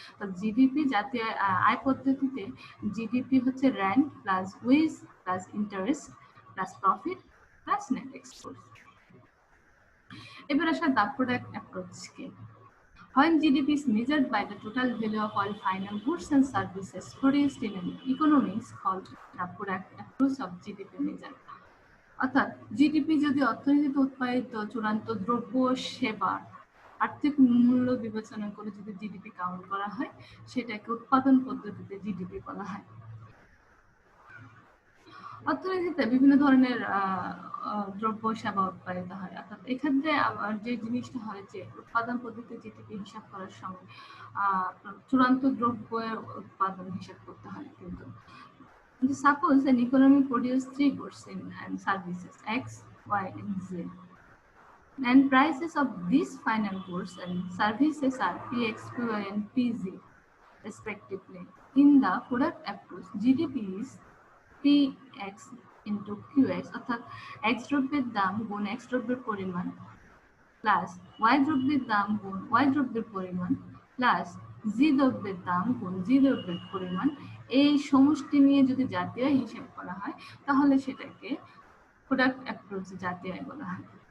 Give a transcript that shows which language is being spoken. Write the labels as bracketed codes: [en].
[bn] তো জিডিপি জাতীয় আয় পদ্ধতিতে জিডিপি হচ্ছে RAND plus wedge plus interest plus profit plus net export. এবার আসা [en] the product approach [bn] K. [en] When GDP is measured by the total value of all final goods and services produced in an economy is called the product approach of GDP measure. [bn] অর্থাৎ GDP যদি অর্থনীতিতে উৎপাদিত চূড়ান্ত দ্রব্য সেবা আর্থিক মূল্য বিবেচনা করে যদি জিডিপি কাউন্ট করা হয় সেটাকে উৎপাদন পদ্ধতিতে জিডিপি বলা হয়। অর্থনীতিতে বিভিন্ন ধরনের দ্রব্য সেবা উৎপাদিত হয়, অর্থাৎ এক্ষেত্রে যে জিনিসটা হয় যে উৎপাদন পদ্ধতিতে জিডিপি হিসাব করার সময় চূড়ান্ত দ্রব্যের উৎপাদন হিসাব করতে হয়। [en] কিন্তু suppose an economy produces three goods and services X, Y, and Z, and prices of these final goods and services are PX, PY, and PZ respectively. In the product approach, GDP is PX into QX, [bn] অর্থাৎ X দ্রব্যের দাম গুণ X দ্রব্যের পরিমাণ plus Y দ্রব্যের দাম গুণ Y দ্রব্যের পরিমাণ প্লাস Z দ্রব্যের দাম গুণ Z দ্রব্যের পরিমাণ, এই সমষ্টি নিয়ে যদি জাতীয় আয় হিসাব করা হয় তাহলে সেটাকে প্রোডাক্ট অ্যাপ্রোচ জাতীয় আয় বলা হয়।